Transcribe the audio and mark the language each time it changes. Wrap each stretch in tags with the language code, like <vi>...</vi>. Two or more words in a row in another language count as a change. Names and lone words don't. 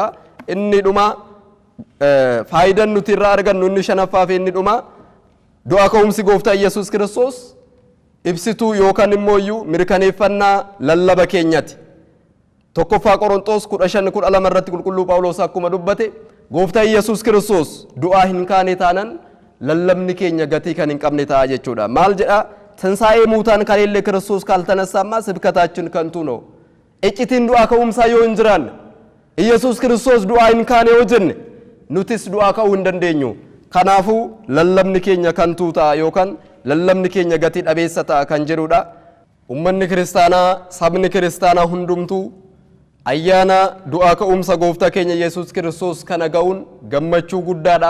<om>Inni dhuma faayidaan nuti irraa argannu inni shanaffaa fi inni dhuma du'aa ka'umsi gooftaa Iyyasuus Kiristoos ibsituu yookaan immoo mirkaneeffannaa lallaba keenyati. Tokkoffaa Qorontos 15:12 irratti qulqulluu Phaawulos akkuma dubbate gooftaa Iyyasuus Kiristoos du'aa hin kaane taanan lallabni keenya gatii kan hin qabne ta'a jechuudha. Maal jedha?</om> <am>ትንሣኤ ሙታን ከሌለ ክርስቶስ ካልተነሳማ ስብከታችን ከንቱ ነው።</am> <om>iccitiin du'aa ka'umsaa yoo hin jiraanne Iyyasuus Kiristoos du'aa hin kaane yoo jenne nutis du'aa ka'uu hin dandeenyu. Kanaafuu lallabni keenya kantuu ta'a yookaan lallabni keenya gatii dhabeessa ta'a kan jedhudha. Ummanni kiristaanaa sabni kiristaanaa hundumtuu ayyaana du'aa ka'umsa gooftaa keenya Iyyasuus Kiristoos kana ga'uun gammachuu guddaadha.</om>